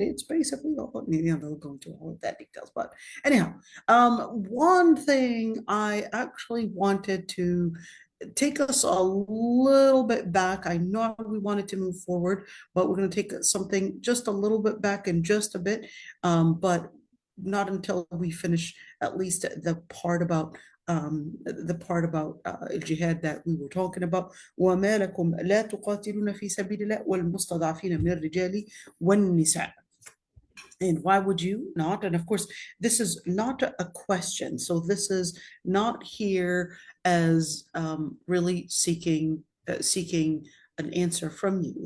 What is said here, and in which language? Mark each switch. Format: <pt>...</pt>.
<en>It's basically, they'll go into all of that details. But anyhow, one thing I actually wanted to take us a little bit back. I know we wanted to move forward, but we're going to take something just a little bit back in just a bit, but not until we finish at least the part about الجهاد that we were talking about.</en> <ar>وما لكم لا تقاتلون في سبيل الله والمستضعفين من الرجال والنساء.</ar> <en>And why would you not? And of course, this is not a question. So this is not here as really seeking an answer from you.</en>